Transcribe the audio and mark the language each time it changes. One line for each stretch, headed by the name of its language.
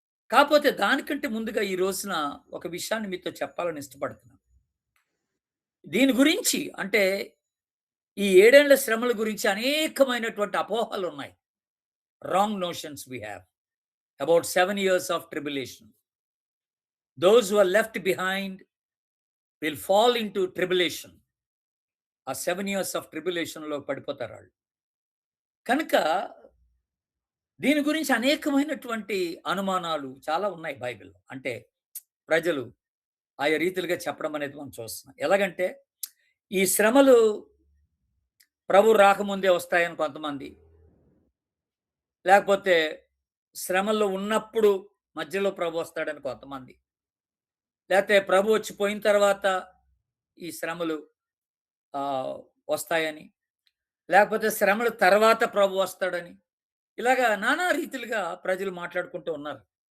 Telugu: కాకపోతే దానికంటే ముందుగా ఈ రోజున ఒక విషయాన్ని మీతో చెప్పాలని ఇష్టపడుతున్నాను. దీని గురించి అంటే ఈ 7 ఏండ్ల శ్రమల గురించి అనేకమైనటువంటి అపోహలు ఉన్నాయి.
English: Wrong notions we have about 7 years of tribulation. Those who are left behind will fall into tribulation.
Telugu: ఆ
English: 7 years of tribulation
Telugu: లో పడిపోతారు వాళ్ళు. కనుక దీని గురించి అనేకమైనటువంటి అనుమానాలు చాలా ఉన్నాయి బైబిల్‌లో. అంటే ప్రజలు ఆయా రీతిలుగా చెప్పడం అనేది మనం చూస్తున్నాం. ఎలాగంటే ఈ శ్రమలు ప్రభు రాకముందే వస్తాయని కొంతమంది, లేకపోతే శ్రమల్లో ఉన్నప్పుడు మధ్యలో ప్రభు వస్తాడని కొంతమంది, లేకపోతే ప్రభు వచ్చి పోయిన తర్వాత ఈ శ్రమలు వస్తాయని, లేకపోతే శ్రమల తర్వాత ప్రభు వస్తాడని, ఇలాగా నానా రీతిలుగా ప్రజలు మాట్లాడుకుంటూ ఉన్నారు.